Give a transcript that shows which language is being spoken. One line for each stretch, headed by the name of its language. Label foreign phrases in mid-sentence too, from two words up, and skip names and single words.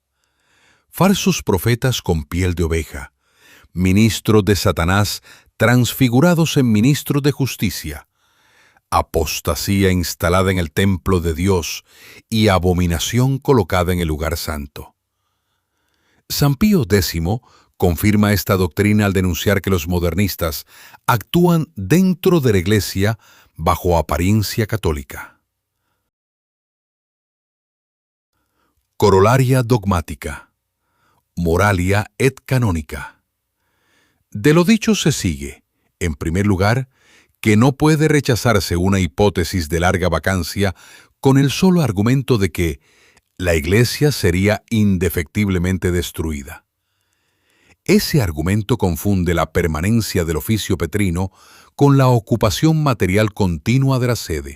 Spanish: Falsos profetas con piel de oveja, ministros de Satanás transfigurados en ministros de justicia, apostasía instalada en el templo de Dios y abominación colocada en el lugar santo. San Pío X confirma esta doctrina al denunciar que los modernistas actúan dentro de la Iglesia bajo apariencia católica.
Latin: Corolaria dogmática. Moralia et canónica.
Spanish: De lo dicho se sigue, en primer lugar, que no puede rechazarse una hipótesis de larga vacancia con el solo argumento de que la Iglesia sería indefectiblemente destruida. Ese argumento confunde la permanencia del oficio petrino con la ocupación material continua de la sede.